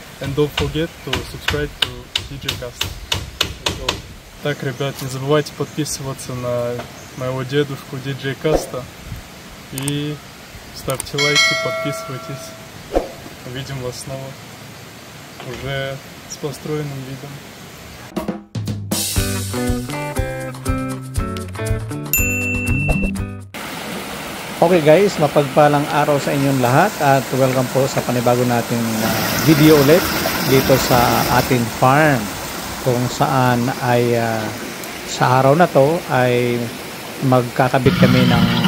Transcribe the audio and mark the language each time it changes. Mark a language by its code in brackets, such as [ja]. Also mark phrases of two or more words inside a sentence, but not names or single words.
[en] And don't forget to subscribe to DJ Cast. [ru] Так, ребят, не забывайте подписываться на моего дедушку DJ Каста. И ставьте лайки, подписывайтесь. Увидим вас снова уже с построенным видом. [en] Okay guys, [tl] mapagpalang araw sa inyong lahat at welcome po sa panibago nating video ulit dito sa ating farm, kung saan ay sa araw na to ay magkakabit kami ng